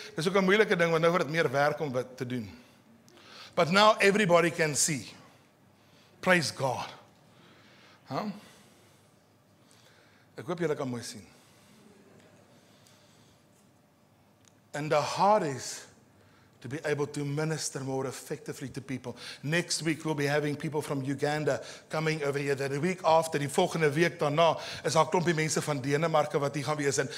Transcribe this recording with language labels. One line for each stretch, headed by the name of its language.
Afrikaans: Dis ook 'n moeilike ding want nou word dit meer werk om dit te doen.
English: But now everybody can see. Praise God.
Afrikaans: Ek hoop julle kan mooi sien.
English: And the heart is to be able to minister more effectively to people. Next week we'll be having people from Uganda coming over here. The week after,
Afrikaans: die volgende week daarna,
English: is daar 'n klompie mense van Denemarke wat hier gaan wees.